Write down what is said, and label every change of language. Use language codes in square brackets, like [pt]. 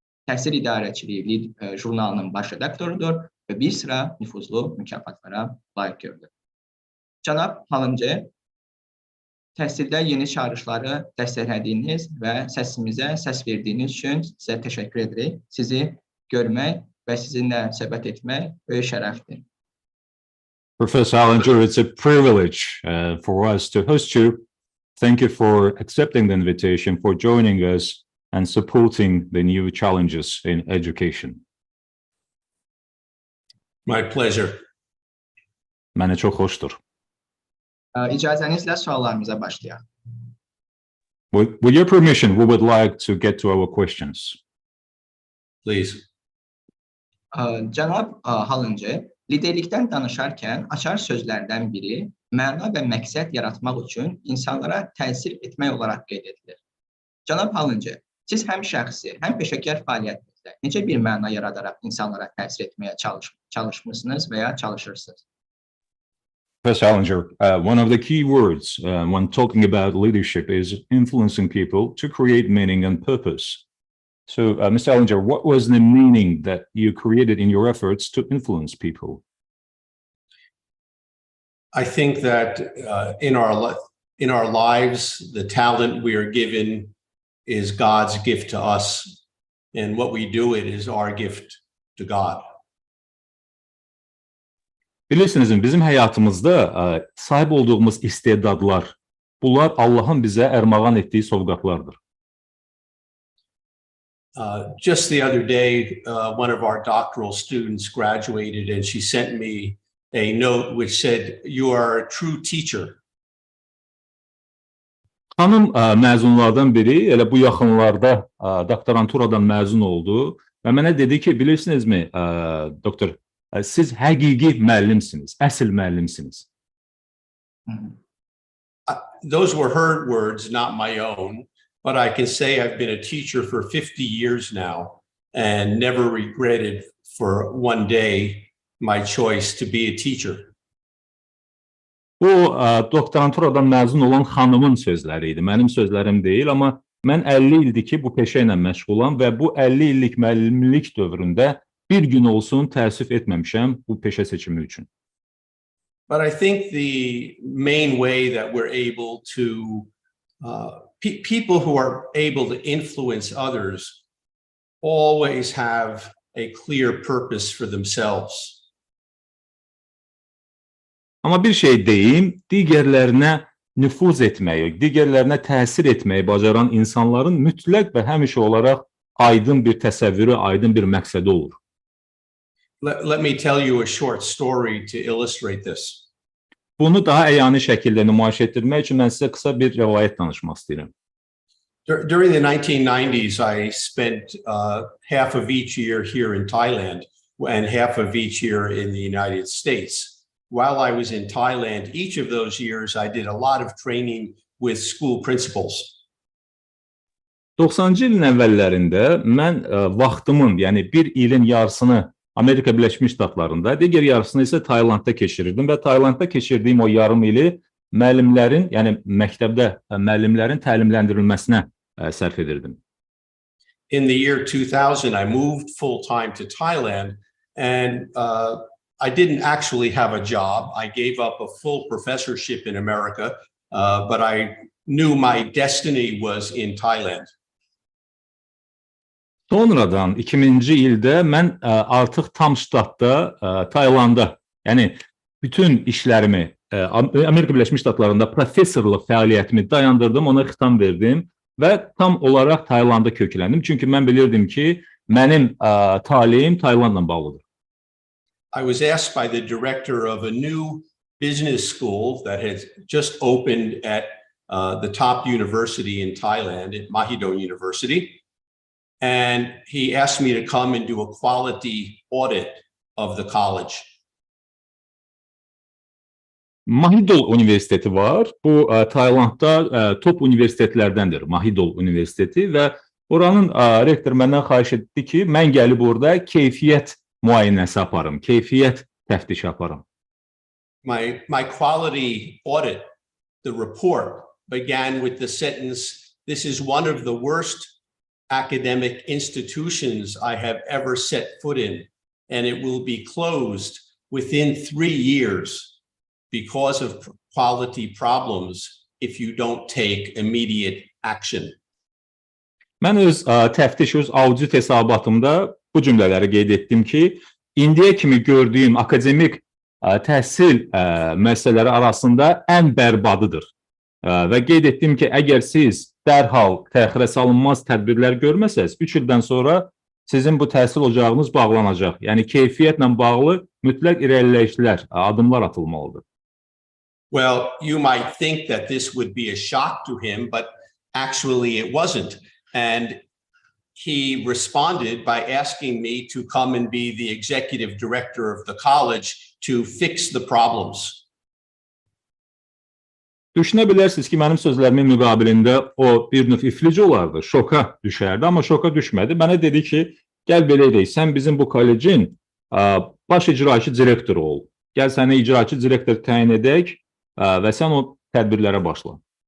[az] Təhsil idarəçiliyi jurnalının baş redaktorudur və bir sıra nüfuzlu mükafatlara layiq görülür. Cənab Hallincer, təhsildə yeni çağırışları dəstəklədiyiniz və səsimizə səs verdiyiniz üçün sizə təşəkkür edirik. Sizi görmək və sizinlə söhbət etmək böyük şərəfdir. [en] Professor Hallincer, it's a privilege for us to host you. Thank you for accepting the invitation, for joining us and supporting the new challenges in education. My pleasure. [az] Mənə çox xoşdur. İcazənizlə suallarımıza başlayaq. [en] With your permission, we would like to get to our questions. Please. [az] Cənab Hallincer, liderlikdən danışarkən açar sözlərdən biri məna və məqsəd yaratmaq üçün insanlara təsir etmək olaraq qeyd edilir. Cənab Hallincer, siz həm şəxsi, həm peşəkar fəaliyyətinizdə necə bir məna yaradaraq insanlara təsir etməyə çalışmısınız və ya çalışırsınız? [en] Professor Hallincer, one of the key words when talking about leadership is influencing people to create meaning and purpose. So, Mr. Hallincer, what was the meaning that you created in your efforts to influence people? I think that in our lives, the talent we are given is God's gift to us, and what we do it is our gift to God. [az] Bilirsiniz, bizim həyatımızda sahib olduğumuz istedadlar, bunlar Allahın bizə ərmağan etdiyi sovqatlardır. [en] Just the other day, one of our doctoral students graduated and she sent me a note which said, "You are a true teacher." [az] Xanım məzunlardan biri elə bu yaxınlarda doktoranturadan məzun oldu və mənə dedi ki, bilirsinizmi, doktor, siz həqiqi müəllimsiniz, əsl müəllimsiniz. [en] Those were her words, not my own, but I can say I've been a teacher for 50 years now and never regretted for one day my choice to be a teacher. [az] Bu doktoranturadan məzun olan xanımın sözləri idi, mənim sözlərim deyil, amma mən 50 ildir ki, bu peşə ilə məşğulam və bu 50 illik müəllimlik dövründə bir gün olsun təəssüf etməmişəm bu peşə seçimi üçün. [en] But I think the main way that we're able to, people who are able to influence others always have a clear purpose for themselves. [az] Amma bir şey deyim, digərlərinə nüfuz etməyi, digərlərinə təsir etməyi bacaran insanların mütləq və həmişə olaraq aydın bir təsəvvürü, aydın bir məqsədi olur. [en] Let me tell you a short story to illustrate this. [az] Bunu daha əyani şəkildə nümayiş etdirmək üçün mən sizə qısa bir rəvayət danışmaq istəyirəm. [en] During the 1990s, I spent half of each year here in Thailand and half of each year in the United States. While I was in Thailand, each of those years, I did a lot of training with school principals. [az] 90-cı ilin əvvəllərində mən vaxtımın, yəni bir ilin yarısını Amerika Birləşmiş Ştatlarında, digər yarısını isə Taylandda keçirirdim və Taylandda keçirdiyim o yarım ili müəllimlərin, yəni məktəbdə müəllimlərin təlimləndirilməsinə sərf edirdim. [en] In the year 2000, I moved full-time to Thailand and I didn't actually have a job. I gave up a full professorship in America, but I knew my destiny was in Thailand. [az] Sonradan 2000-ci ildə mən artıq tam ştatda Taylanda, yəni bütün işlərimi Amerika Birləşmiş Ştatlarında professorluq fəaliyyətimi dayandırdım, ona xitam verdim və tam olaraq Taylanda kökləndim. Çünki mən bilirdim ki, mənim taleyim Taylandla bağlıdır. [en] I was asked by the director of a new business school that has just opened at the top university in Thailand, at Mahidol University. And he asked me to come and do a quality audit of the college. [az] Mahidol Universiteti var. Bu Taylandda top universitetlərdəndir. Mahidol Universiteti və oranın rektor məndən xahiş etdi ki, mən gəlib orada keyfiyyət müayinəsi aparım, keyfiyyət təftişi aparım. [en] My quality audit, the report began with the sentence, "This is one of the worst academic institutions I have ever set foot in, and it will be closed within 3 years because of quality problems if you don't take immediate action." [az] Mən öz təftiş, öz audit hesabatımda bu cümlələri qeyd etdim ki, indiyə kimi gördüyüm akademik təhsil müəssisələri arasında ən bərbadıdır. Və qeyd etdim ki, əgər siz dərhal təxirə salınmaz tədbirlər görməsəz, 3 ildən sonra sizin bu təhsil ocağınız bağlanacaq. Yəni, keyfiyyətlə bağlı mütləq irəliləyişlər, adımlar atılmalıdır. [en] Well, you might think that this would be a shock to him, but actually it wasn't. And he responded by asking me to come and be the executive director of the college to fix the problems. [az] Düşünə bilərsiniz ki, mənim sözlərimin müqabilində o bir növ iflic olardı, şoka düşərdi, amma şoka düşmədi. Mənə dedi ki, gəl belə edək, sən bizim bu kollecin baş icraçı direktoru ol. Gəl səni icraçı direktor təyin edək və sən o tədbirlərə başla.